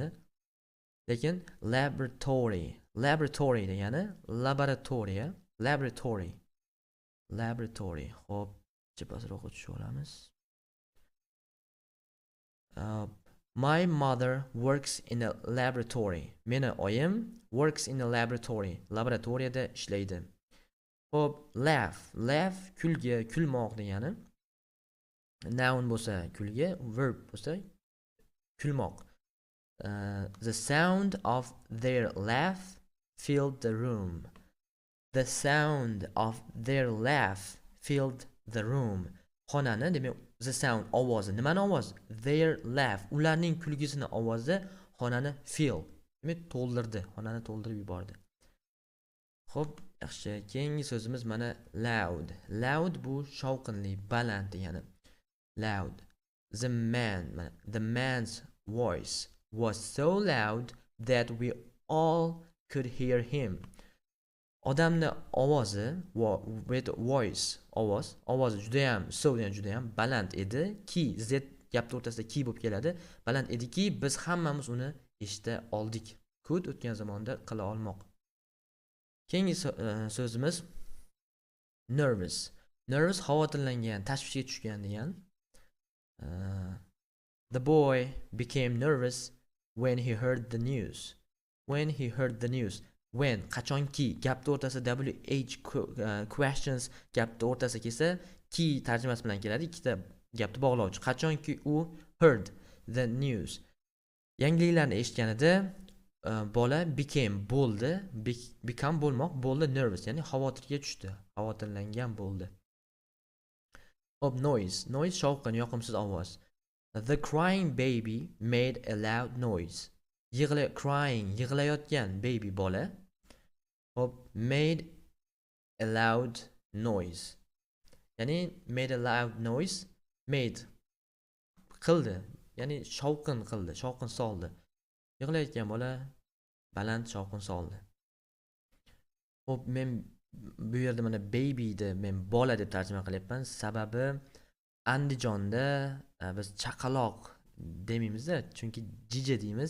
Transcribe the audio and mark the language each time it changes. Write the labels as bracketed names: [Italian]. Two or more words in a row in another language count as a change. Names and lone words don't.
[Uzbek] Lekin laboratory degani laboratoriya, laboratory. Xo'p, chipasroq o'tishib olamiz. [English] My mother works in a laboratory. [Uzbek] Meni oyim [English] works in a laboratory. [Uzbek] Laboratoriyada ishlaydi. Xo'p, laugh kulgi, kulmoq degani. Noun bo'lsa kulgi, verb bo'lsa kulmoq. [English] The sound of their laugh filled the room. The sound of their laugh filled the room. [Uzbek] Xonani, demak, [English] the sound [Uzbek] ovozi. Nimani ovoz? [English] Their laugh. [Uzbek] Ularning kulgisini ovozi xonani fill. Demak, to'ldirdi. Xonani to'ldirib yubordi. Xo'p, yaxshi. Keyingi so'zimiz mana loud. Loud bu shovqinli, baland degani. Loud. [English] The man's voice was so loud that we all could hear him. [Uzbek] Odamning ovozi, voice, ovozi juda ham baland edi. Ki, z gapning o'rtasida ki bo'lib keladi. Baland ediki, biz hammamiz uni eshita oldik. Could o'tgan zamonda qila olmoq. Keyingi so'zimiz nervous. Nervous xavotirlangan, tashvishga tushgan degan. [English] The boy became nervous when he heard the news. [Uzbek] When qachonki gapning o'rtasida [English] WH questions [Uzbek] gapning o'rtasiga kelsa, ki tarjimasi bilan keladi. Ikkita gapni bog'lovchi. Qachonki u [English] heard the news, [Uzbek] yangiliklarni eshitganida bola became bo'ldi, become bo'lmoq, bo'ldi nervous, ya'ni xavotirga tushdi, xavotirlangan bo'ldi. Hop, noise shovqin, yoqimsiz ovoz. [English] The crying baby made a loud noise. [Uzbek] Yig'layotgan baby bola. Hop, [English] made a loud noise. [Uzbek] Ya'ni [English] made a loud noise, [Uzbek] made qildi, ya'ni shovqin qildi, shovqin soldi. Yig'layotgan bola baland shovqin soldi. Hop, men bu yerda mana baby ni men bola deb tarjima qilyapman. Sababi Andijonda biz chaqaloq demaymiz-da, chunki jija deymiz.